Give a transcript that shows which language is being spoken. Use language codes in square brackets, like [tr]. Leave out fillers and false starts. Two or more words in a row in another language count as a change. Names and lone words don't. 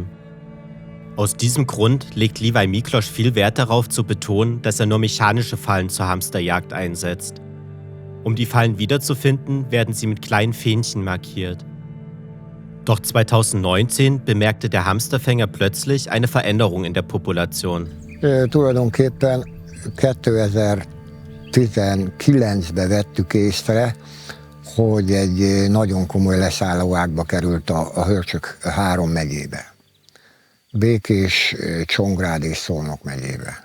[de] Aus diesem Grund legt Levi Miklos viel Wert darauf zu betonen, dass er nur mechanische Fallen zur Hamsterjagd einsetzt. Um die Fallen wiederzufinden, werden sie mit kleinen Fähnchen markiert. Doch 2019 bemerkte der Hamsterfänger plötzlich eine Veränderung in der Population. [hu] Tulajdonképpen 2019-ben vettük észre, hogy egy nagyon komoly leszállóágba került a hörcsök 3 megyébe. Békés, Csongrád és Szolnok megyébe.